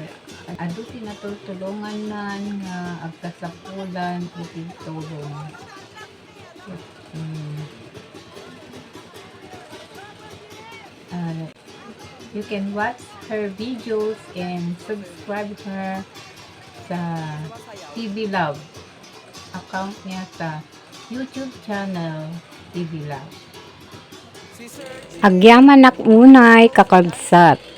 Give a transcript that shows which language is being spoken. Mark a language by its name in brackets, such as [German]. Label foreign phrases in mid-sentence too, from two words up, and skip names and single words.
[Iloko] Ado tinatulungan nan nga agkasapulan iti tulong. [English] You can watch her videos and subscribe her sa TV Love account [Filipino] niya sa [English] YouTube channel TV Love. [Iloko] Agyaman ak unay kakabsat.